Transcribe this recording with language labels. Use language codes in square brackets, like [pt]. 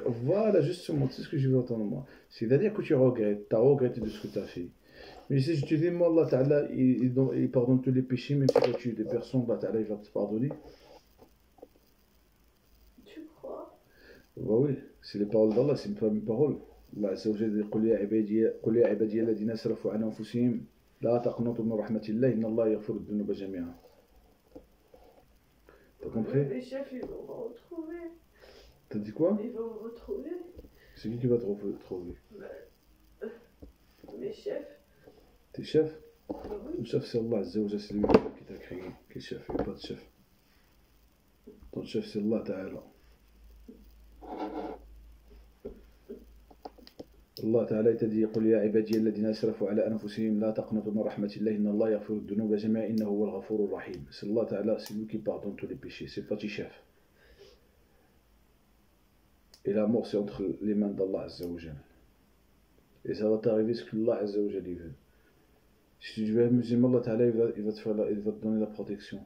[fr] Voilà, justement, c'est ce que je veux entendre moi. C'est-à-dire que tu regrettes. Tu as regretté de ce que tu as fait. Mais si je te dis, moi, Allah Ta'ala, il pardonne tous les péchés, même si tu as tué des personnes, Allah Ta'ala, il va te pardonner. Tu crois? Bah oui, c'est les paroles d'Allah, c'est pas mes paroles. Allah Azza wa Jalla dit [ar] قل يا عبادي الذين اسرفوا على انفسهم لا تقنطوا من رحمة الله إن الله يغفر الذنوب جميعا. [fr] T'as compris? Les chefs, ils vont me retrouver. T'as dit quoi? Ils vont me retrouver. C'est qui va te retrouver? Mes chefs. Tes chefs? Oui. Le chef c'est Allah Azza wa Jalla, c'est lui qui t'a créé. Quel chef? Il n'y a pas de chef. Ton chef c'est Allah Ta'ala. [ar] الله تعالى يتدي قل يا عبادي الذين اسرفوا على انفسهم لا تقنطوا من رحمة الله ان الله يغفر الذنوب جميعا انه هو الغفور الرحيم. [fr] C'est Allah Ta'ala, c'est lui qui pardonne tous les péchés, c'est pas tes chefs. Et la mort c'est entre les mains d'Allah Azza wa Jalla. Et ça va t'arriver ce que Allah Azza wa Jalla veut. Si tu veux être musulman, Allah Ta'ala il va te donner la protection.